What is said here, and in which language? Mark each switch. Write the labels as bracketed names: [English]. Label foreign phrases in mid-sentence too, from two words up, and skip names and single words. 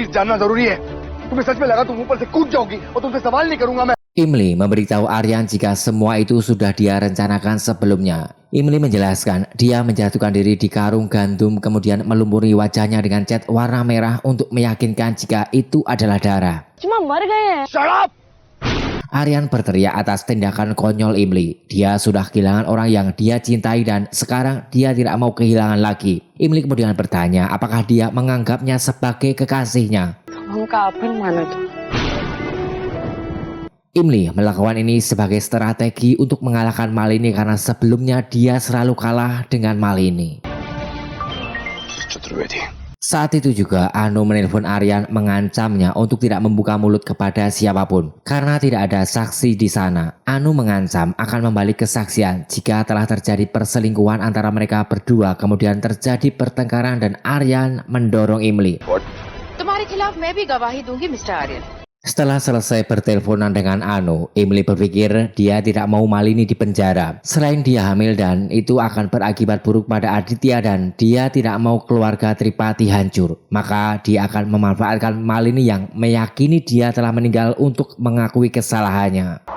[Indonesian] Emily memberitahu Aryan jika semua itu sudah dia rencanakan sebelumnya. Emily menjelaskan dia menjatuhkan diri di karung gandum kemudian melumpuri wajahnya dengan cat warna merah untuk meyakinkan jika itu adalah darah. [Hindi] cuma मर गए हैं [English] Shut up! [Indonesian] Aryan berteriak atas tindakan konyol Emily. Dia sudah kehilangan orang yang dia cintai dan sekarang dia tidak mau kehilangan lagi. Emily kemudian bertanya apakah dia menganggapnya sebagai kekasihnya. Emily melakukan ini sebagai strategi untuk mengalahkan Malini karena sebelumnya dia selalu kalah dengan Malini. Saat itu juga Anu menelpon Aryan mengancamnya untuk tidak membuka mulut kepada siapapun karena tidak ada saksi di sana. Anu mengancam akan membalik kesaksian jika telah terjadi perselingkuhan antara mereka berdua, kemudian terjadi pertengkaran dan Aryan mendorong Emily. [Hindi] तुम्हारे खिलाफ मैं भी गवाही दूंगी मिस्टर आर्यन. [Indonesian] Setelah selesai berteleponan dengan Anu, Emily berpikir dia tidak mau Malini di penjara. Selain dia hamil dan itu akan berakibat buruk pada Aditya dan dia tidak mau keluarga Tripati hancur. Maka dia akan memanfaatkan Malini yang meyakini dia telah meninggal untuk mengakui kesalahannya.